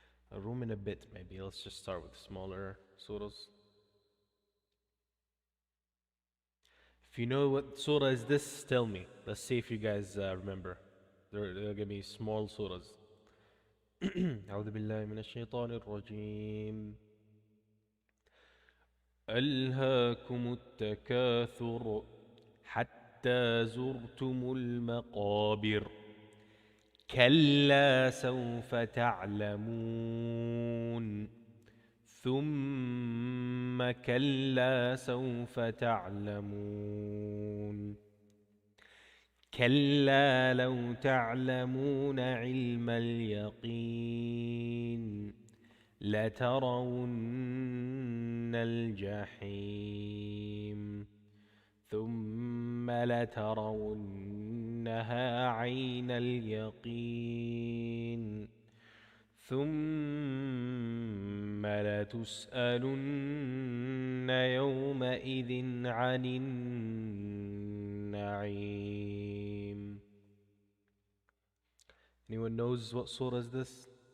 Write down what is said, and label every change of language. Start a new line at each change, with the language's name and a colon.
English: A room in a bit, maybe. Let's just start with smaller surahs. If you know what surah is this, tell me. Let's see if you guys remember. They're gonna be small surahs.
Arabic: أعوذ بالله من الشيطان الرجيم. ألهاكم التكاثر حتى زرتم المقابر كلا سوف تعلمون ثم كلا سوف تعلمون كلا لو تعلمون علم اليقين لترون الجحيم ثم لترونها عين اليقين ثم لتسألن يومئذ عن النعيم.
English: Anyone knows what surah is this?